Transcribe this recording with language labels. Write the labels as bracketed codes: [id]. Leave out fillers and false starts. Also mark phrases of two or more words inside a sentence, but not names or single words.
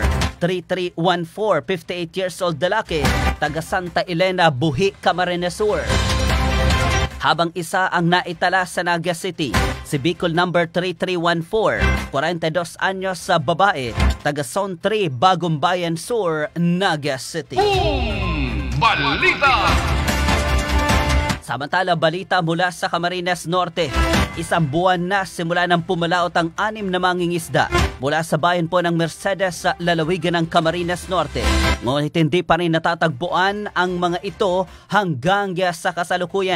[tl] 3314, [en] 58 years old [tl] lalaki, taga Santa Elena, Buhi, Camarines Sur. Habang 1 ang naitala sa Naga City, si Bicol number 3314, 42 anyos sa babae, taga Zone 3, Bagong Bayan Sur, Naga City. Balita! Samantala, balita mula sa Camarines Norte. 1 buwan na simula nang pumalaot ang 6 na mangingisda mula sa bayan po ng Mercedes sa lalawigan ng Camarines Norte. Ngunit hindi pa rin natatagpuan ang mga ito hanggang sa kasalukuyan.